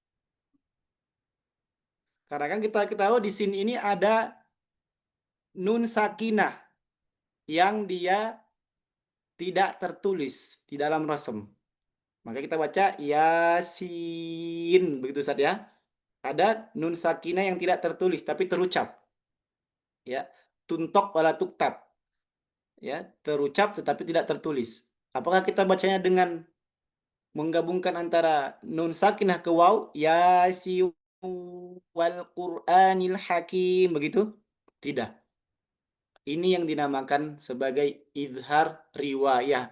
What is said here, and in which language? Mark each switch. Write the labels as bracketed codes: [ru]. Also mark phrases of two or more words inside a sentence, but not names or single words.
[id] Karena kan kita tahu di sini ini ada nun sakinah yang dia tidak tertulis di dalam rasem. Maka kita baca yasin begitu Ustaz ya. Ada nun sakinah yang tidak tertulis tapi terucap. Ya, [ar] تُنطق ولا تُكتب. [id] Ya, terucap tetapi tidak tertulis. Apakah kita bacanya dengan menggabungkan antara nun sakinah ke waw [ar] يس والقرآن الحكيم [id] begitu? Tidak. Ini yang dinamakan sebagai izhar riwayah.